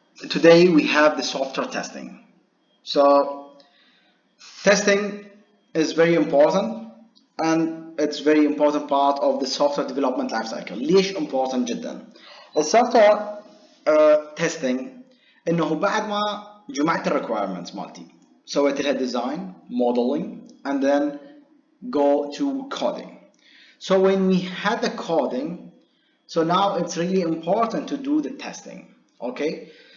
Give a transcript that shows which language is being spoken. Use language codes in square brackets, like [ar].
[en] Today we have the software testing. So testing is very important and it's very important part of the software development life cycle. [ar] ليش important جدا؟ السوفتوير testing انه بعد ما جمعت requirements مالتي سويت لها [en] design, modeling and then go to coding. So when we had the coding, so now it's really important to do the testing, okay?